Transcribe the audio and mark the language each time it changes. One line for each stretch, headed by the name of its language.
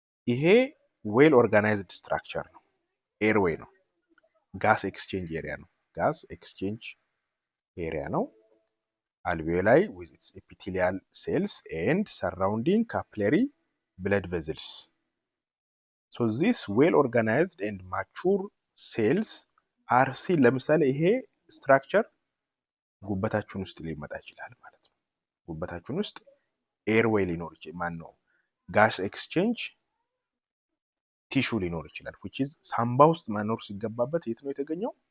Amharic: ይሄ ዌል ኦርጋናይዝድ ስትራክቸር ነው፣ ኤርዌይ ነው፣ ጋስ ኤክስቼንጅ ኤሪያ ነው፣ ጋስ ኤክስቼንጅ ኤሪያ ነው።
English: alveoli with its epithelial cells and surrounding capillary blood vessels. So these well organized and mature cells are seen
Amharic: ለምሳሌ ይሄ ስትራክቸር ጉበታችን ውስጥ ሊመጣ ይችላል ማለት ነው። ጉበታችን ውስጥ ኤርዌይ ሊኖር ይችላል፣ ማን ነው ጋስ ኤክስቼንጅ ቲሹ ሊኖር ይችላል።
English: which is
Amharic: ሳምባ ውስጥ መኖር ሲገባበት የት ነው የተገኘው?